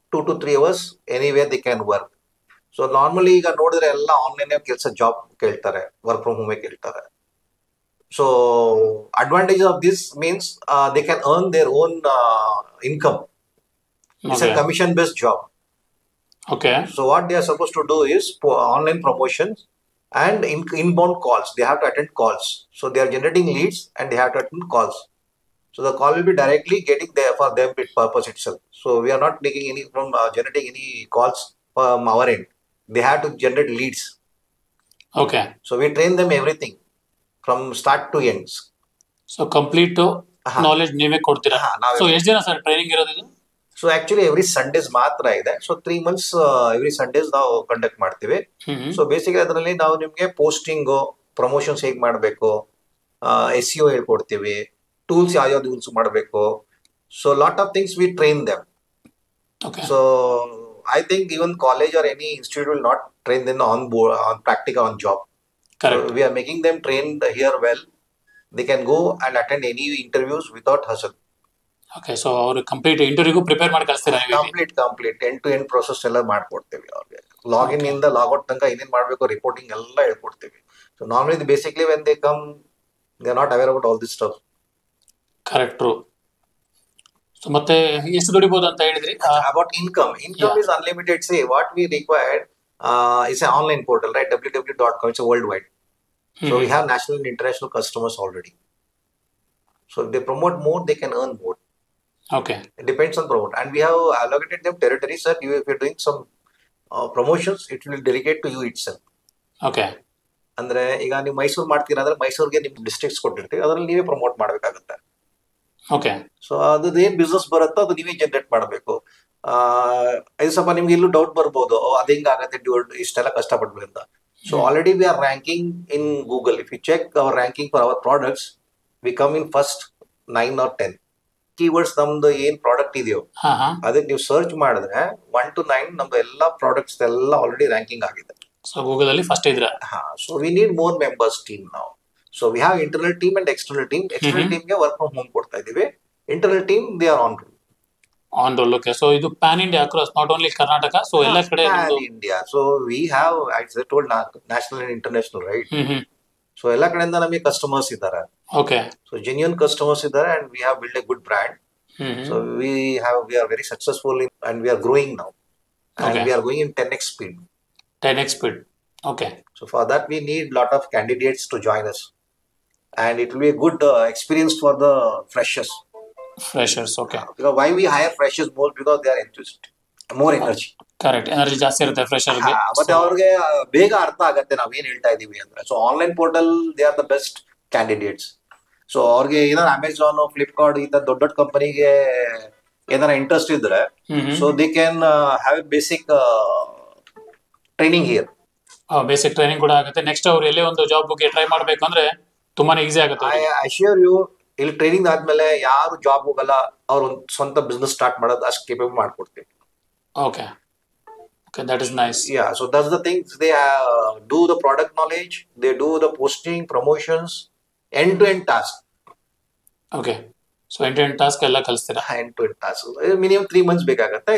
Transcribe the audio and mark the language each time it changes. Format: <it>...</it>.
<en>2 to 3 hours anywhere they can work.</en> <kn>So normally ಈಗ ನೋಡಿದ್ರೆ ಎಲ್ಲ ಆನ್ಲೈನ್ ಕೆಲಸ ಜಾಬ್ ಕೇಳ್ತಾರೆ, ವರ್ಕ್ ಫ್ರಮ್ ಹೋಮ್ ಕೇಳ್ತಾರೆ.</kn> <en>So advantage of this means they can earn their own income. It's a commission based job. Okay. So what they are supposed to do is online promotions and inbound calls. They have to attend calls. So they are generating leads and they have to attend calls. So the call will be directly getting there for them purpose itself. So we are not making any from generating any calls from our end. They have to generate leads. Okay. So we train them everything from start to ends. So complete knowledge</en> <kn>ನೀವೇ ಕೊಡ್ತೀರಾ? So ಎಷ್ಟು ದಿನ sir training ಇರೋದು ಇದು?</kn> <en>So actually every Sundays</en> <kn>ಮಾತ್ರ ಇದೆ.</kn> <en>So 3 months every Sundays</en> <kn>ನಾವು conduct ಮಾಡ್ತೀವಿ. So ಬೇಸಿಕಲಿ ಅದರಲ್ಲಿ ನಾವು ನಿಮ್ಗೆ ಪೋಸ್ಟಿಂಗ್, ಪ್ರಮೋಷನ್ಸ್ ಹೇಗೆ ಮಾಡಬೇಕು, SEO ಹೇಳ್ಕೊಡ್ತೀವಿ, ಟೂಲ್ಸ್ ಯಾವ್ಯಾವ್ದು ಯೂಸ್ ಮಾಡಬೇಕು.</kn> <en>So lot of things we train them. Okay. So I think even college or any institute will not train them on board, on practical, on job. Correct. So we are making them trained here well. They can go and attend any interviews without hustle. Okay.</en> <kn>So ಅವರು complete ಇಂಟರ್ವ್ಯೂಗೂ prepare ಮಾಡಿ ಕಳಿಸ್ತೀರಾ ನೀವು ಇಲ್ಲಿ? Complete end to end process ಎಲ್ಲ ಮಾಡ್ಕೊಡ್ತೀವಿ ಅವ್ರಿಗೆ. Login ಇಂದ logout ತನಕ ಏನೇನ್ ಮಾಡ್ಬೇಕು, ರಿಪೋರ್ಟಿಂಗ್ ಎಲ್ಲ ಹೇಳ್ಕೊಡ್ತೀವಿ.</kn> <en>So normally basically when they come they are not aware about all this stuff.</en> <kn>Correct, true. So ಮತ್ತೆ ಎಷ್ಟು ದುಡಿಬಹುದು ಅಂತ ಹೇಳಿದ್ರಿ?</kn> <en>About income Yeah. is unlimited. Say what we required is an online portal, right? www.com. It's a worldwide. So we have national and international customers already. So if they promote more, they can earn more. Okay. It depends on promote. And we have allocated them territories that if you're doing some promotions, it will delegate to you itself. Okay.</en> <kn>ಅಂದ್ರೆ ಈಗ ನೀವು ಮೈಸೂರು ಮಾಡ್ತೀರಾ ಅಂದ್ರೆ ಮೈಸೂರಿಗೆ ನಿಮ್ districts ಕೊಟ್ಟಿರ್ತೀವಿ, ಅದ್ರಲ್ಲಿ ನೀವೇ ಪ್ರಮೋಟ್ ಮಾಡ್ಬೇಕಾಗುತ್ತೆ.</kn> <en>Okay.</en> <kn>ಸೊ ಅದು ಏನ್ ಬಿಸ್ನೆಸ್ ಬರುತ್ತೋ ಅದು ನೀವೇ ಜನರೇಟ್ ಮಾಡಬೇಕು. ಇದು ಸ್ವಲ್ಪ ನಿಮ್ಗೆ ಇಲ್ಲೂ ಡೌಟ್ ಬರ್ಬೋದು, ಅದು ಹಿಂಗಾಗತ್ತೆ ಇಷ್ಟೆಲ್ಲ ಕಷ್ಟಪಡ್ಬೇಕು ಅಂತ.</kn> <en>So already we are ranking in Google. If you check our ranking for our products, we come in first 9 or 10 keywords.</en> <kn>ನಮ್ದು ಏನ್ ಪ್ರಾಡಕ್ಟ್ ಇದೆಯೋ ಹಾ ಹಾ. ಅದಕ್ಕೆ ನೀವು ಸರ್ಚ್ ಮಾಡಿದ್ರೆ 1 to 9 ನಮ್ದು ಎಲ್ಲಾ ಪ್ರಾಡಕ್ಟ್ಸ್ ಎಲ್ಲ ಆಲ್ರೆಡಿ ರ್ಯಾಂಕಿಂಗ್ ಆಗಿದೆ. ಸೊ ಗೂಗಲ್ ಅಲ್ಲಿ ಫಸ್ಟ್ ಇದ್ರ?</kn> <en>So we need more members team ನಾವು. So we have internal team and external team. External ಟೀಮ್ಗೆ work from home</en> <kn>ಕೊಡ್ತಾ ಇದೀವಿ.</kn> <en>Internal team they are on rule. On roll. Okay. So ಇದು pan India across, not only Karnataka.</en> <kn>So ಎಲ್ಲ ಕಡೆ India.</kn> <en>So we have told national and international, right?</en> <kn>So ಎಲ್ಲ ಕಡೆಯಿಂದ ನಮಗೆ customers ಇದ್ದಾರೆ.</kn> <en>Okay. So genuine customers ಇದ್ದಾರೆ and we have build a good brand. So we are very successful and we are growing now and we are going in 10x speed. 10x speed. Okay. So for that we need lot of candidates to join us, and it will be a good experience for the freshers. Okay. Because why we hire freshers more? Because they are enthusiastic, more energy. Correct.</en> <kn>Energy ಜಾಸ್ತಿ ಇರುತ್ತೆ fresher ಗೆ. ಮತ್ತೆ ಅವ್ರಿಗೆ ಬೇಗ ಅರ್ಥ ಆಗುತ್ತೆ ನಾವ್ ಏನ್ ಹೇಳ್ತಾ ಇದೀವಿ ಅಂದ್ರೆ. So online portal</kn> <en>They are the best candidates.</en> <kn>So ಅವ್ರಿಗೆ ಏನಾದ್ರು ಅಮೆಝಾನ್, ಫ್ಲಿಪ್ಕಾರ್ಟ್ ಈ ತರ ದೊಡ್ಡ ದೊಡ್ಡ ಕಂಪನಿಗೆ ಏನಾರ ಇಂಟ್ರೆಸ್ಟ್ ಇದ್ರೆ,</kn> <en>So they can have a basic training here.</en> <kn>Basic training ಕೂಡ ಆಗುತ್ತೆ. ನೆಕ್ಸ್ಟ್ ಅವ್ರು ಎಲ್ಲೇ ಒಂದು ಜಾಬ್ ಬಗ್ಗೆ ಟ್ರೈ ಮಾಡ್ಬೇಕು ಅಂದ್ರೆ ತುಂಬಾನೇ ಈಸಿ ಆಗುತ್ತೆ.</kn> <en>I assure you,</en> <kn>ಇಲ್ಲಿ ಟ್ರೈನಿಂಗ್ ಆದ್ಮೇಲೆ ಯಾರು ಜಾಬ್ ಹೋಗಲ್ಲ, ಅವ್ರ ಒಂದು ಸ್ವಂತ ಬಿಸ್ನೆಸ್ ಸ್ಟಾರ್ಟ್ ಮಾಡೋದು ಅಷ್ಟು ಕೇಪಬಲ್ ಮಾಡ್ಕೊಡ್ತೀವಿ.</kn> <en>Okay. Okay, that is nice. Yeah, so that's the thing. They do the product knowledge, they do the posting, promotions, end-to-end task. Okay.</en> <kn>So end-to-end task ಎಲ್ಲ ಕಲಿಸ್ತೀರಾ?</kn> <en>End-to-end task.</en> <kn>Minimum 3 months ಬೇಕಾಗುತ್ತೆ.</kn>